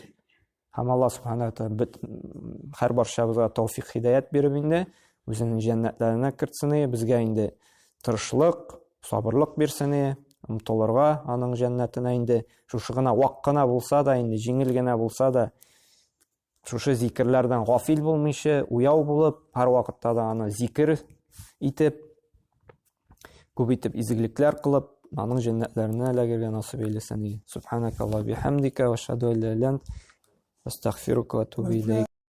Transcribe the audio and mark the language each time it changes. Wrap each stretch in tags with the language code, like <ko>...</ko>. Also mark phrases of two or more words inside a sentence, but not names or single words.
<tt>Һәм</tt> <ar>الله سبحانه وتعالى</ar> <tt>һәр барчабызга тауфик, хидаят биреп инде, үзенең җәннәтләренә кертсене, безгә инде тырышлык, сабырлык бирсене, омтылырга аның җәннәтенә инде шушы гына вак кына булса да, инде җиңел генә булса да, шушы зикрләрдән гафил булмыйча, уяу булып, һәр вакытта да аны зикр итеп, күп итеп изгелекләр кылып, аның җәннәтләренә эләгергә насыйп әйләсен.</tt> <ar>سبحانك اللهم وبحمدك وأشهد أن لا إله إلا أنت أستغفرك وأتوب إليك.</ar>